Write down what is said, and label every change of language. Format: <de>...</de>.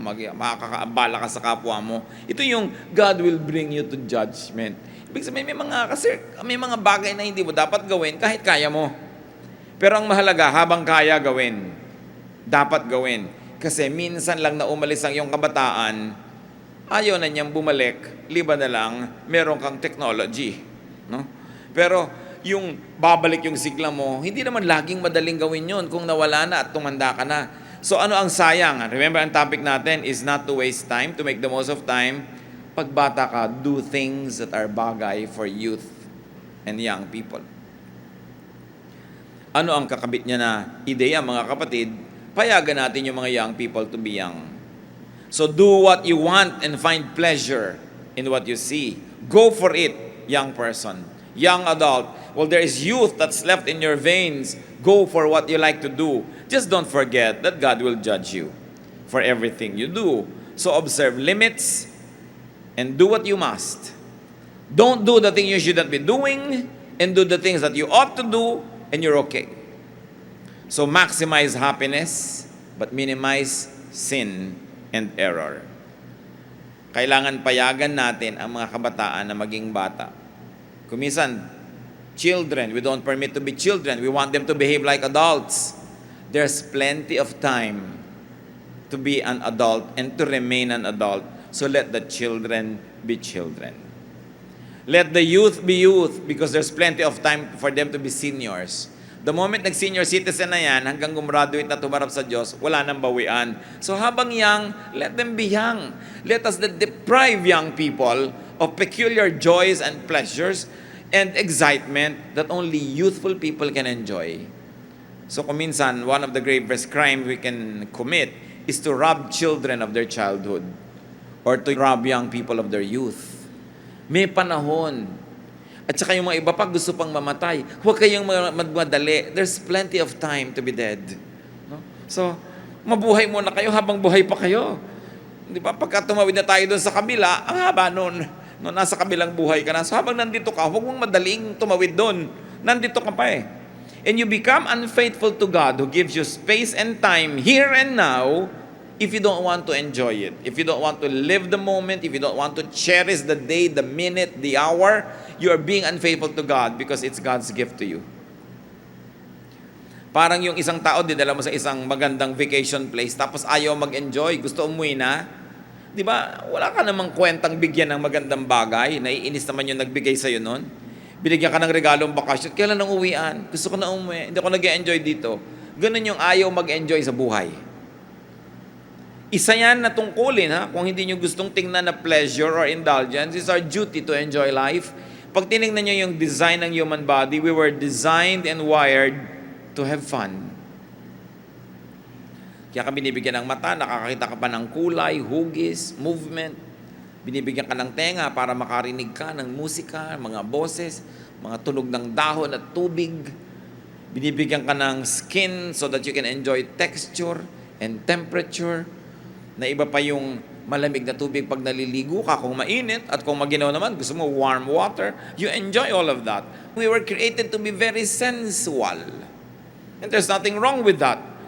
<tl>Makakaabala ka sa kapwa mo. Ito yung</tl> <en>God will bring you to judgment.</en> <tl>Ibig sabihin, may mga bagay na hindi mo dapat gawin kahit kaya mo. Pero ang mahalaga, habang kaya gawin, dapat gawin. Kasi minsan lang na umalis ang iyong kabataan, ayaw na niyang bumalik, liba na lang, meron kang technology. No? Pero yung babalik yung sigla mo, hindi naman laging madaling gawin yun kung nawala na at tumanda ka na. So ano ang sayang?</tl> <en>Remember,</en> <tl>ang topic natin</tl> <en>is not to waste time, to make the most of time.</en> <tl>Pag bata ka,</tl> <en>do things that are bagay for youth and young people.</en> <tl>Ano ang kakabit niya na ideya, mga kapatid? Payagan natin yung mga</tl> <en>young people to be young. So do what you want and find pleasure in what you see. Go for it, young person. Young adult. Well, there is youth that's left in your veins. Go for what you like to do. Just don't forget that God will judge you for everything you do. So observe limits and do what you must. Don't do the thing you shouldn't be doing and do the things that you ought to do and you're okay. So maximize happiness but minimize sin and error.</en> <tl>Kailangan payagan natin ang mga kabataan na maging bata.</tl> <en>Kuminsan, children, we don't permit to be children. We want them to behave like adults. There's plenty of time to be an adult and to remain an adult. So let the children be children. Let the youth be youth because there's plenty of time for them to be seniors. The moment</en> <tl>nag-senior citizen na yan, hanggang gumraduate na tumarap sa Diyos, wala nang bawian.</tl> <en>So habang young, let them be young. Let us not deprive young people of peculiar joys and pleasures and excitement that only youthful people can enjoy. So kuminsan, one of the gravest crimes we can commit is to rob children of their childhood or to rob young people of their youth.</en> <tl>May panahon. At saka yung mga iba pa gusto pang mamatay. Huwag kayong magmadali.</tl> <en>There's plenty of time to be dead. No?</en> <tl>So, mabuhay muna kayo habang buhay pa kayo. Di ba? Pagka tumawid na tayo doon sa kabila, ang haba noon. No, nasa kabilang buhay ka na. So, habang nandito ka, huwag mong madaling tumawid doon. Nandito ka pa eh.</tl> <en>And you become unfaithful to God who gives you space and time here and now if you don't want to enjoy it. If you don't want to live the moment, if you don't want to cherish the day, the minute, the hour, you are being unfaithful to God because it's God's gift to you.</en> <tl>Parang yung isang tao, dinala mo sa isang magandang vacation place, tapos ayaw mag-enjoy, gusto umuwi na. Di ba? Wala ka namang kwentang bigyan ng magandang bagay. Naiinis naman yung nagbigay sa'yo nun. Binigyan ka ng regalong bakasyon. Kailan nang uwian? Gusto ko na umuwi. Hindi ako nag-enjoy dito. Ganun yung ayaw mag-enjoy sa buhay. Isa yan na tungkulin, ha? Kung hindi nyo gustong tingnan na</tl> <en>pleasure or indulgence, it's our duty to enjoy life.</en> <tl>Pag tinignan nyo yung</tl> <en>design ng human body, we were designed and wired to have fun.</en> <tl>Kaya ka binibigyan ng mata, nakakakita ka pa ng kulay, hugis, movement. Binibigyan ka ng tenga para makarinig ka ng musika, mga boses, mga tunog ng dahon at tubig. Binibigyan ka ng</tl> <en>skin so that you can enjoy texture and temperature.</en> <tl>Na iba pa yung malamig na tubig pag naliligo ka, kung mainit, at kung maginaw naman, gusto mo warm water,</tl> <en>you enjoy all of that. We were created to be very sensual. And there's nothing wrong with that.</en>